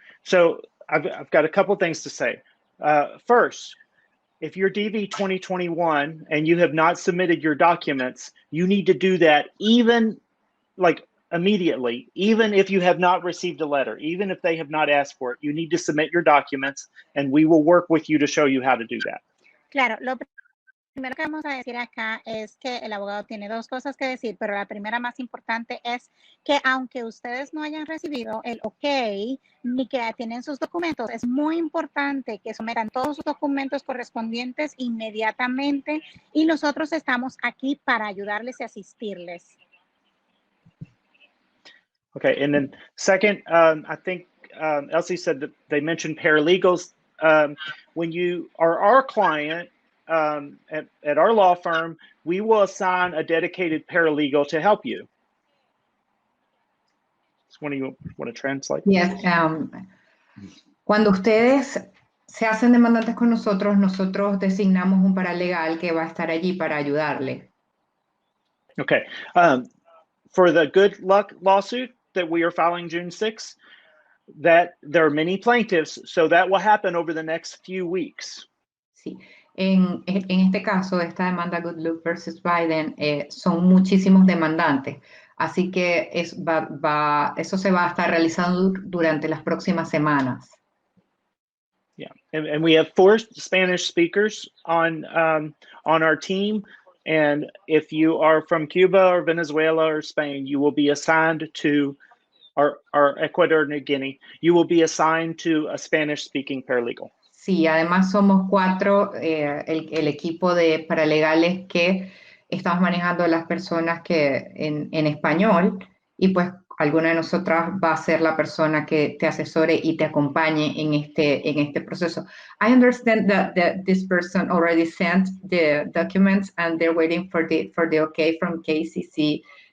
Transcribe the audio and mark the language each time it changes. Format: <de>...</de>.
<en>So I've got a couple things to say. First, if you're DV 2021 and you have not submitted your documents, you need to do that even like immediately, even if you have not received a letter, even if they have not asked for it, you need to submit your documents and we will work with you to show you how to do that.</en> <es>Claro, lo primero que vamos a decir acá es que el abogado tiene dos cosas que decir, pero la primera más importante es que aunque ustedes no hayan recibido el ok ni que tienen sus documentos, es muy importante que sometan todos sus documentos correspondientes inmediatamente y nosotros estamos aquí para ayudarles y asistirles.</es> <en>Okay, and then second, I think Elsi said that they mentioned paralegals. When you are our client at our law firm, we will assign a dedicated paralegal to help you. So you want to translate? Yes.</en> <es>Cuando ustedes se hacen demandantes con nosotros, nosotros designamos un paralegal que va a estar allí para ayudarle.</es> <en>Okay. For the good luck lawsuit that we are filing June 6th, that there are many plaintiffs, so that will happen over the next few weeks.</en> <es>Sí. En este caso, esta demanda Good Luck versus Biden, son muchísimos demandantes. Así que eso se va a estar realizando durante las próximas semanas.</es> <en>Yeah, and we have 4 Spanish speakers on our team. And if you are from Cuba or Venezuela or Spain, you will be assigned to or Ecuador, New Guinea, you will be assigned to a Spanish-speaking paralegal.</en> <es>Sí, además somos 4, el equipo de paralegales que estamos manejando a las personas que en español, y pues alguna de nosotras va a ser la persona que te asesore y te acompañe en este proceso.</es> <en>I understand that this person already sent the documents and they're waiting for the okay from KCC.</en>